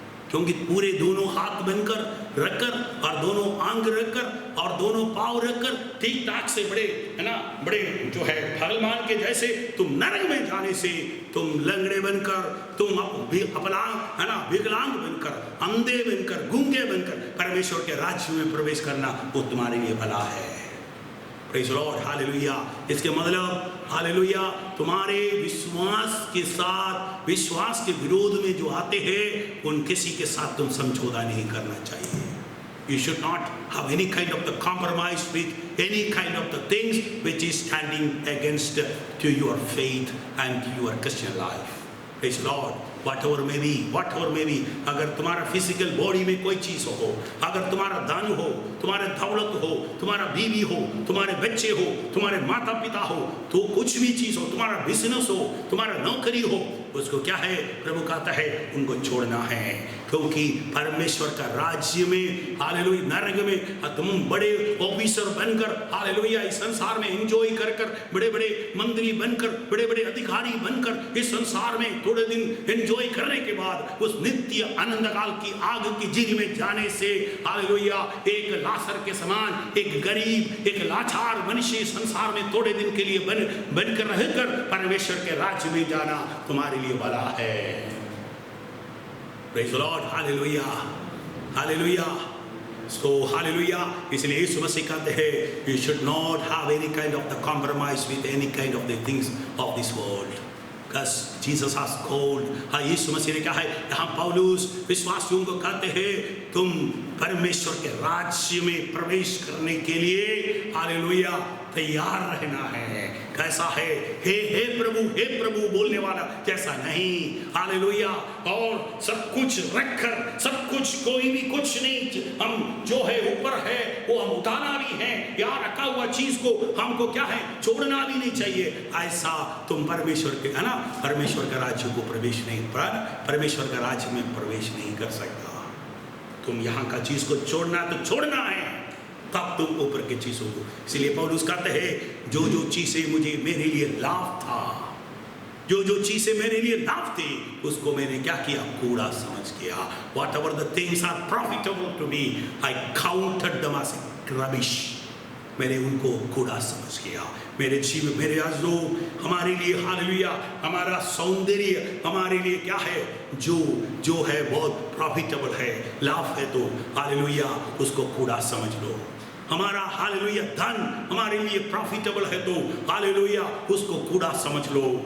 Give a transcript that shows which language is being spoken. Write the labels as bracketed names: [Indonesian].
[Hindi] क्योंकि पूरे दोनों हाथ बनकर रखकर और दोनों आंग रखकर और दोनों पाँव रखकर ठीक ठाक से बड़े है ना, बड़े जो है भगवान के जैसे तुम नरक में जाने से तुम लंगड़े बनकर, तुम अपलांग है ना, विकलांग बनकर, अंधे बनकर, गूंगे बनकर परमेश्वर के राज्य में प्रवेश करना वो तुम्हारे लिए भला है। [English] praise Lord, [Hindi] hallelujah. इसके मतलब हालेलुया, तुम्हारे विश्वास के साथ, विश्वास के विरोध में जो आते हैं उन किसी के साथ तुम समझौता नहीं करना चाहिए। [English] You should not have any kind of the compromise with any kind of the things which is standing against to your faith and to your Christian life. Praise Lord. Whatever may be, [Hindi] अगर तुम्हारा physical body में कोई चीज हो, अगर तुम्हारा धन हो, तुम्हारे दौलत हो, तुम्हारा बीवी हो, तुम्हारे बच्चे हो, तुम्हारे माता पिता हो, तो कुछ भी चीज हो, तुम्हारा बिजनेस हो, तुम्हारा नौकरी हो, उसको क्या है, प्रभु कहता है उनको छोड़ना है, क्योंकि परमेश्वर का राज्य में हालेलुया, नरक में तुम बड़े ऑफिसर बनकर हालेलुया इस संसार में एंजॉय कर कर, बड़े बड़े मंत्री बनकर, बड़े बड़े अधिकारी बनकर इस संसार में थोड़े दिन एंजॉय करने के बाद उस नित्य आनंद काल की आग की झील में जाने से हालेलुया एक लासर के समान, एक गरीब, एक लाचार मनुष्य संसार में थोड़े दिन के लिए बनकर रहकर परमेश्वर के राज्य में जाना तुम्हारे लिए भला है। [English] Praise the Lord, hallelujah, hallelujah. So hallelujah, [Hindi] इसलिए यीशु मसीह कहते हैं [English] you should not have any kind of the compromise with any kind of the things of this world. Because Jesus has called, [Hindi] हाँ यीशु मसीह ने कहा है, यहाँ पौलुस विश्वासियों को कहते हैं तुम परमेश्वर के राज्य में प्रवेश करने के लिए हालेलुया तैयार रहना है। कैसा है, हे प्रभु बोलने वाला जैसा नहीं, हालेलुया। और सब कुछ रखकर, सब कुछ, कोई भी कुछ नहीं, हम जो है ऊपर है वो हम उठाना भी है, यहाँ रखा हुआ चीज को हमको क्या है, छोड़ना भी नहीं चाहिए। ऐसा तुम परमेश्वर के है ना, परमेश्वर का राज्य को प्रवेश नहीं, परमेश्वर का राज्य में प्रवेश नहीं कर सकता। तुम यहाँ का चीज को छोड़ना तो छोड़ना है, तब तुम ऊपर के चीजों को। इसलिए पौलुस कहते हैं जो जो चीजें मुझे मेरे लिए लाभ था, जो जो चीजें मेरे लिए लाभ थी, उसको मैंने क्या किया, कूड़ा समझ किया। [English] Whatever the things are profitable to me, I counted them as rubbish. [Hindi] मैंने उनको कूड़ा समझ किया। मेरे जीवन, मेरे आजो हमारे लिए हालेलुया, हमारा सौंदर्य हमारे लिए क्या है, जो है बहुत प्रॉफिटेबल है, लाभ है, तो हालेलुया उसको कूड़ा समझ लो। हमारा हालेलुया धन हमारे लिए प्रॉफिटेबल है तो हालेलुया उसको कूड़ा समझ लो।